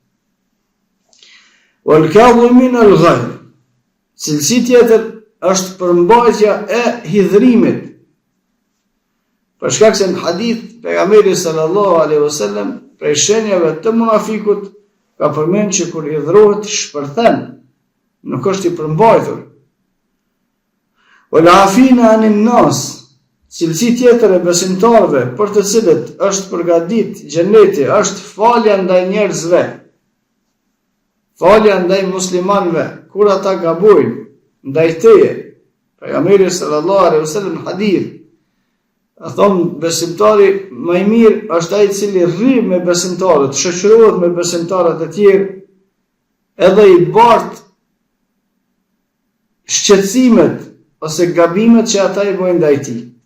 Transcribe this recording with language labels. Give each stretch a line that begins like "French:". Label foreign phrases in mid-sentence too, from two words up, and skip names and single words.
Arabic: والكاظمين الغيظ,
Albanian: cilësi tjetër është përmbajtja e hidhrimit. Për shkak se në hadith pejgamberi
Arabic: صلى الله عليه وسلم
Albanian: prej shenjave të munafikut ka përmend që kur hidhrohet shpërthen, nuk është i përmbajtur.
Arabic: والعافين عن الناس,
Albanian: cilësi tjetër e besimtarëve për të cilët është përgatit xheneti është falja ndaj njerëzve, falja ndaj muslimanëve kur ata gabojnë ndaj teje. Pejgamberi
Arabic: صلى الله عليه وسلم
Albanian: në hadith thonë besimtari më i mirë është ai i cili rri me besimtarët, shoqërohet me besimtarët e tjerë, edhe i bart shqetësimet ose gabimet që ata i bojnë ndaj tij.